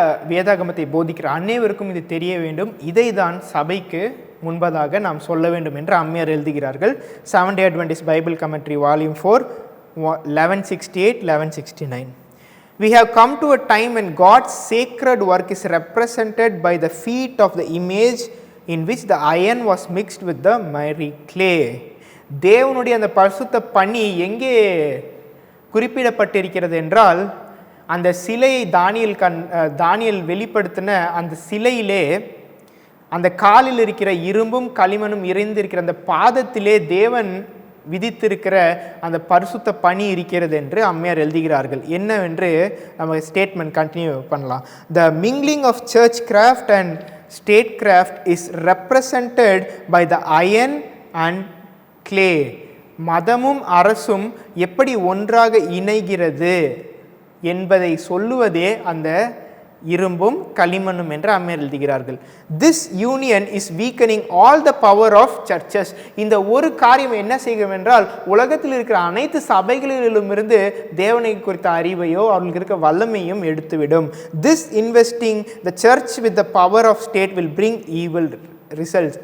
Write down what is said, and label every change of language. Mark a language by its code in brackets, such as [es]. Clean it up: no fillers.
[ta] வேதாகமத்தை போதிக்கிற அனைவருக்கும் இது தெரிய வேண்டும். இதை தான் சபைக்கு முன்பதாக நாம் சொல்ல வேண்டும் என்று அம்மையார் எழுதுகிறார்கள். [en] Seventh Day Adventist Bible Commentary volume 4 1168-1169. We have come to a time when God's sacred work is represented by the feet of the image in which the iron was mixed with the miry clay. [ta] தேவனுடைய அந்த பரிசுத்த பணி எங்கே குறிப்பிடப்பட்டிருக்கிறது என்றால், அந்த சிலையை தானியேல் வெளிப்படுத்தின அந்த சிலையிலே அந்த காலில் இருக்கிற இரும்பும் களிமண்ணும் இறைந்திருக்கிற அந்த பாதத்திலே தேவன் விதித்திருக்கிற அந்த பரிசுத்த பணி இருக்கிறது என்று அம்மையார் எழுதுகிறார்கள். என்னவென்று நம்ம ஸ்டேட்மெண்ட் கண்டினியூ பண்ணலாம். [en] The mingling of church craft and statecraft is represented by the iron and clay. [ta] மதமும் அரசும் எப்படி ஒன்றாக இணைகிறது என்பதை சொல்லுவதே அந்த இரும்பும் களிமண்ணும் என்று அம்மையார் எழுதுகிறார்கள். [en] This union is weakening all the power of churches. [ta] இந்த ஒரு காரியம் என்ன செய்யும் என்றால் உலகத்தில் இருக்கிற அனைத்து சபைகளிலுமிருந்து தேவனை குறித்த அறிவையோ அவர்களுக்கு இருக்க வல்லமையும் எடுத்துவிடும். [en] This investing the church with the power of state will bring evil results.